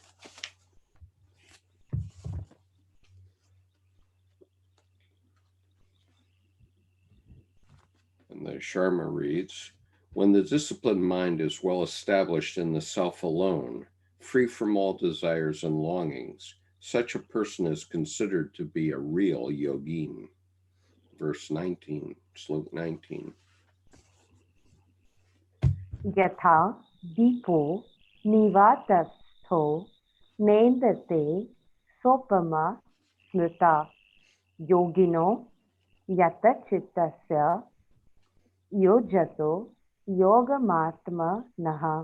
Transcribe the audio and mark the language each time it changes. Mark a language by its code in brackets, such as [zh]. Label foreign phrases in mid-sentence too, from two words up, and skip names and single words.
[en] And the Sharma reads, when the disciplined mind is well established in the self alone, free from all desires and longings, such a person is considered to be a real yogin. Verse 19, slok 19. [sa] Yatha dipo nivatastho nendate sopama smrita yogino yata chittasya yojato yogamatma naha.